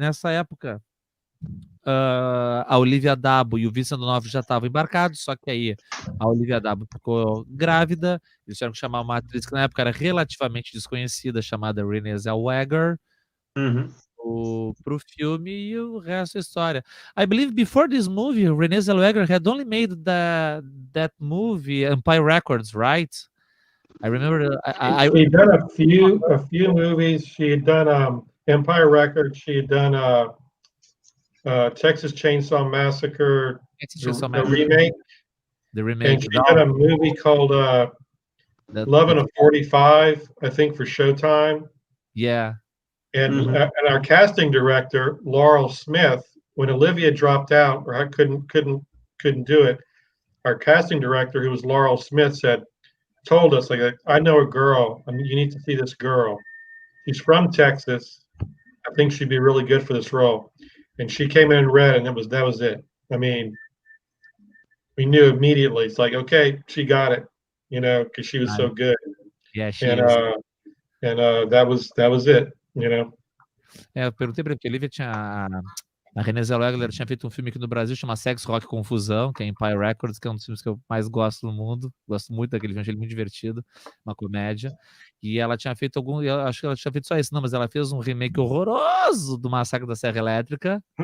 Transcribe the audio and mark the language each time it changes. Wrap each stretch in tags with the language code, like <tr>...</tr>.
<pt>Nessa época, a Olivia Dabo e o Vincent D'Onofrio já estavam embarcados, só que aí a Olivia Dabo ficou grávida, eles tiveram que chamar uma atriz que na época era relativamente desconhecida, chamada Renée Zellweger, pro filme, e o resto é história.</pt> <en>I believe before this movie, Renée Zellweger had only made that movie, Empire Records, right? I remember. She'd done a few movies. She had done Empire Records. She had done Texas Chainsaw Massacre, the remake. The remake. And she did a movie called Love in a 45, I think, for Showtime. Yeah. And our casting director, Laurel Smith, when Olivia dropped out or couldn't do it, our casting director, who was Laurel Smith, told us, like, I know a girl. I mean, you need to see this girl. She's from Texas. I think she'd be really good for this role. And she came in and read, and that was it. I mean, we knew immediately. It's like, okay, she got it, because she was so good. Yeah, she is. That was it,</en> <pt>Eu perguntei para ele, porque a Olivia a Renée Zellweger tinha feito um filme aqui no Brasil, chama Sex, Rock Confusão, que é Empire Records, que é um dos filmes que eu mais gosto no mundo. Gosto muito daquele filme, achei ele muito divertido, uma comédia. E ela tinha feito eu acho que ela tinha feito só isso, não, mas ela fez um remake horroroso do Massacre da Serra Elétrica.</pt>